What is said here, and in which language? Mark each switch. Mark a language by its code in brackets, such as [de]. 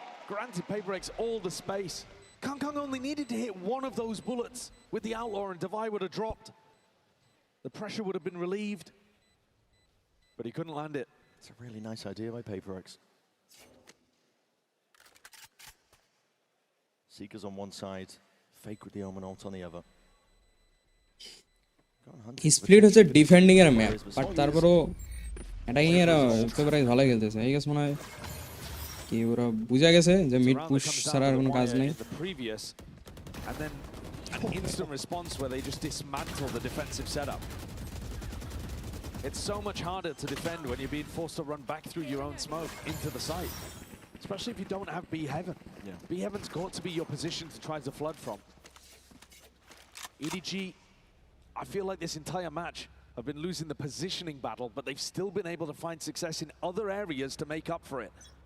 [en] Granted PRX all the space. Kangkang only needed to hit one of those bullets with the Outlaw and Devi would have dropped. The pressure would have been relieved, but he couldn't land it. It's a really nice idea by PRX. Seekers on one side, Fake with the Omen ult on the other. [bn] Split হচ্ছে defending এর map, but তারপরও attacking এর পেপারএক্স ভালো খেলতেছে। এই গেছে মনে হয় কি ওরা বুঝা গেছে যে মিড পুশ ছাড়া আর কোনো কাজ নেই। [en] And then an instant response where they just dismantle the defensive setup. It's so much harder to defend when you're being forced to run back through your own smoke into the site, especially if you don't have B Heaven. B Heaven's got to be your position to try to flood from. EDG, I feel like this entire match have been losing the positioning battle, but they've still been able to find success in other areas to make up for it.